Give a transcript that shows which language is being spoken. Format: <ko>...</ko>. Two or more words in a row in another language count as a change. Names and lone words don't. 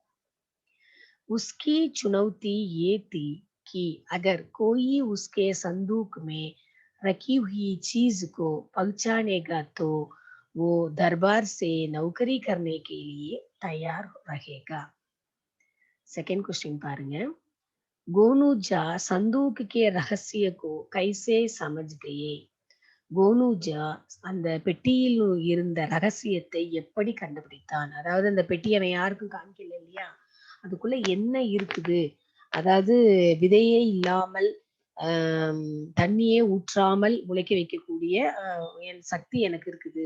<hi>उसकी चुनौती ये थी कि अगर कोई उसके संदूक में रखी हुई चीज को पहुंचानेगा तो वो दरबार से नौकरी करने के लिए तैयार रहेगा।</hi> <en>second question பாருங்க.</en> <hi>गोनूजा संदूक के रहस्य को कैसे समझ गए।</hi> <ta>கோனூஜா அந்த பெட்டியில் இருந்த ரகசியத்தை எப்படி கண்டுபிடித்தான்? அதாவது அந்த பெட்டி அவன் யாருக்கும் காமிக்கல இல்லையா? அதுக்குள்ள என்ன இருக்குது? அதாவது விதையே இல்லாமல் தண்ணியே ஊற்றாமல் முளைக்க வைக்கக்கூடிய என் சக்தி எனக்கு இருக்குது.</ta>